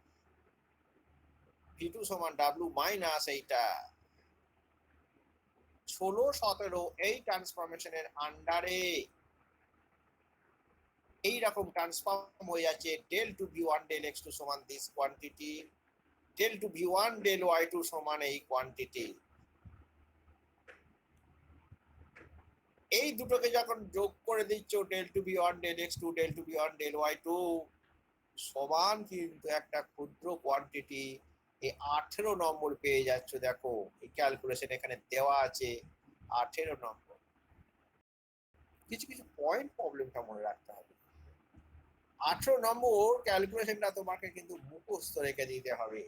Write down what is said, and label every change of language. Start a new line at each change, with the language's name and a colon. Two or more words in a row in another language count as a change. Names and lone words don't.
Bangla: v2 সমান w মাইনাস এইটা 16-17 এই ট্রান্সফরমেশনের আন্ডারে এইরকম ট্রান্সফর্ম হয়ে যাচ্ছে del টু v1 del x2 সমান
English: this quantity,
Bangla: del টু v1 del y2 সমান এই কোয়ান্টিটি। এই দুটোকে যখন যোগ করে দিচ্ছ del টু v1 del x2 del টু v1 del y2 সমান কিন্তু একটা ক্ষুদ্র কোয়ান্টিটি এই 18 নম্বর পেয়ে যাচ্ছ। দেখো এই ক্যালকুলেশন এখানে দেওয়া আছে 18 নম্বর। কিছু কিছু পয়েন্ট প্রবলেমটা মনে রাখতে হবে। 18 নম্বর ক্যালকুলেশনটা তোমাকে কিন্তু মুখস্থ রেখে দিতে হবে।